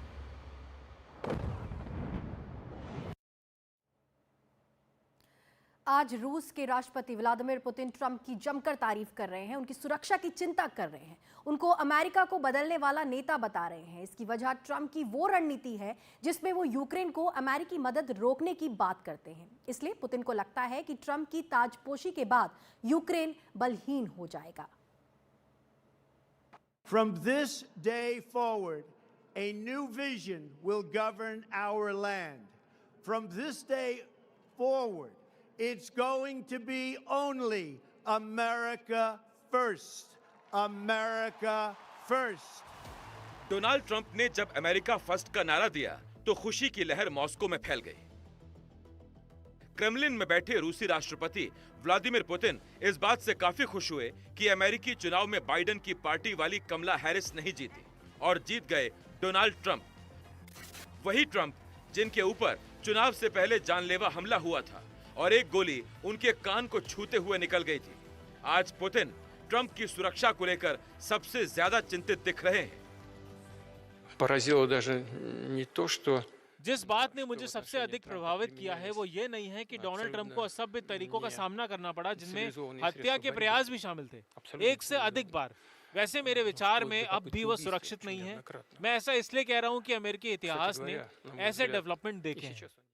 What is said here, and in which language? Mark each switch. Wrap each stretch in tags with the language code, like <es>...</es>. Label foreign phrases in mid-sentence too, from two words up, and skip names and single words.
<hi>आज रूस के राष्ट्रपति व्लादिमीर पुतिन ट्रंप की जमकर तारीफ कर रहे हैं, उनकी सुरक्षा की चिंता कर रहे हैं, उनको अमेरिका को बदलने वाला नेता बता रहे हैं। इसकी वजह ट्रंप की वो रणनीति है जिसमें वो यूक्रेन को अमेरिकी मदद रोकने की बात करते हैं। इसलिए पुतिन को लगता है कि ट्रंप की ताजपोशी के बाद यूक्रेन बलहीन हो जाएगा।</hi> <en>From this day forward, a new vision will govern our land. From this day forward, it's going to be only America first. America first.</en> <hi>डोनाल्ड ट्रंप ने जब</hi> <en>America first</en> <hi>का नारा दिया तो खुशी की लहर मॉस्को में फैल गई। क्रेमलिन में बैठे रूसी राष्ट्रपति व्लादिमीर पुतिन इस बात से काफी खुश हुए कि अमेरिकी चुनाव में बाइडेन की पार्टी वाली कमला हैरिस नहीं जीती और जीत गए डोनाल्ड ट्रंप। वही ट्रंप जिनके ऊपर चुनाव से पहले जानलेवा हमला हुआ था और एक गोली उनके कान को छूते हुए निकल गई थी। आज पुतिन ट्रंप की सुरक्षा को लेकर सबसे ज्यादा चिंतित दिख रहे हैं।</hi> <ru>Поразило даже не то, что...</ru> <hi>जिस बात ने मुझे सबसे अधिक प्रभावित किया है वो ये नहीं है कि डोनाल्ड ट्रंप को असभ्य तरीकों का सामना करना पड़ा, जिनमें हत्या के प्रयास भी शामिल थे, 1 से अधिक बार। वैसे मेरे विचार में अब भी वो सुरक्षित नहीं है। मैं ऐसा इसलिए कह रहा हूँ कि अमेरिकी इतिहास ने ऐसे डेवलपमेंट देखे हैं।</hi>